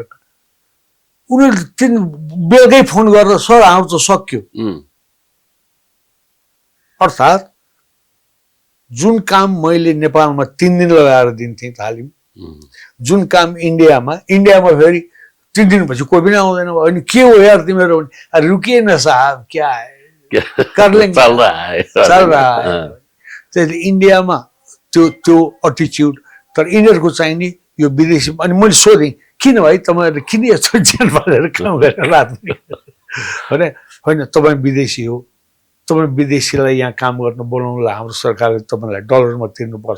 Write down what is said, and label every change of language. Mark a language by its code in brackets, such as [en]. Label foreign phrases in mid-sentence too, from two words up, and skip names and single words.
[ne] उनीहरू 3 बेलुकै फोन गरेर सर हाम्रो त सक्यो। अर्थात् जुन काम मैले नेपालमा 3 दिन लगाएर दिन्थेँ तालिम, जुन काम इन्डियामा फेरि 3 दिनपछि कोही पनि आउँदैन। अनि के हो यार तिमीहरू? [hi] रुकिए न साहब, क्या कर लेंगे, चल रहा है। [ne] त्यसले इन्डियामा त्यो एटिच्युड। तर यिनीहरूको चाहिँ नि यो विदेशी। अनि मैले सोधेँ किन भाइ तपाईँहरूले किन यस्तो ज्यान पालेर काम गरेर राख्ने भने, होइन तपाईँ विदेशी हो, तपाईँ विदेशीलाई यहाँ काम गर्न बोलाउनुलाई हाम्रो सरकारले तपाईँलाई डलरमा तिर्नुपर्छ।